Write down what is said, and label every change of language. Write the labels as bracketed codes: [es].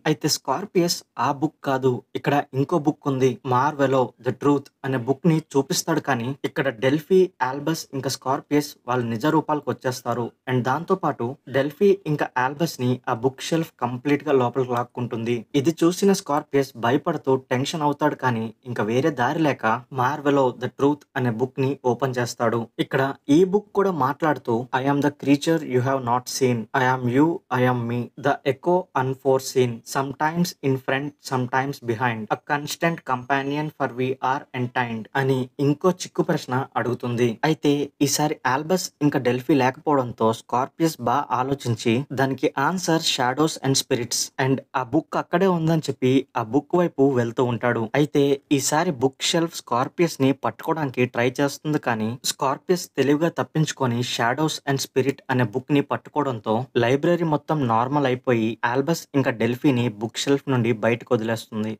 [te] అయితే స్కార్పియస్ ఆ బుక్ కాదు, ఇక్కడ ఇంకో బుక్ ఉంది, మార్వెలో ద ట్రూత్ అనే బుక్ ని చూపిస్తాడు, కానీ ఇక్కడ డెల్ఫీ, ఆల్బస్ ఇంకా స్కార్పియస్ వాళ్ళ నిజ రూపాలకు వచ్చేస్తారు. అండ్ దాంతో పాటు డెల్ఫీ ఇంకా ఆల్బస్ ని ఆ బుక్ షెల్ఫ్ కంప్లీట్ గా లోపలికి లాక్కుంటుంది. ఇది చూసిన స్కార్పియస్ భయపడుతూ టెన్షన్ అవుతాడు, కానీ ఇంకా వేరే దారి లేక మార్వెలో ద ట్రూత్ అనే బుక్ ని ఓపెన్ చేస్తాడు. ఇక్కడ ఈ బుక్ కూడా మాట్లాడుతూ [en] I am the creature you have not seen. I am you, I am me. The echo unforeseen. Sometimes in front, sometimes behind. A constant companion for we are entwined. [te] అని ఇంకో చిక్కు ప్రశ్న అడుగుతుంది. అయితే ఈసారి ఆల్బస్ ఇంకా డెల్ఫీ లేకపోవడంతో స్కార్పియస్ బాగా ఆలోచించి దానికి answer shadows and spirits. And ఆ బుక్ అక్కడే ఉందని చెప్పి ఆ బుక్ వైపు వెళ్తూ ఉంటాడు. అయితే ఈసారి బుక్ షెల్ఫ్ స్కార్పియస్ ని పట్టుకోవడానికి ట్రై చేస్తుంది, కానీ స్కార్పియస్ తెలివిగా తప్పించుకొని షాడోస్ అండ్ స్పిరిట్ అనే బుక్ ని పట్టుకోవడంతో లైబ్రరీ మొత్తం నార్మల్ అయిపోయి ఆల్బస్ ఇంకా డెల్ఫీని బుక్ షెల్ఫ్ నుండి బయటకు వదిలేస్తుంది.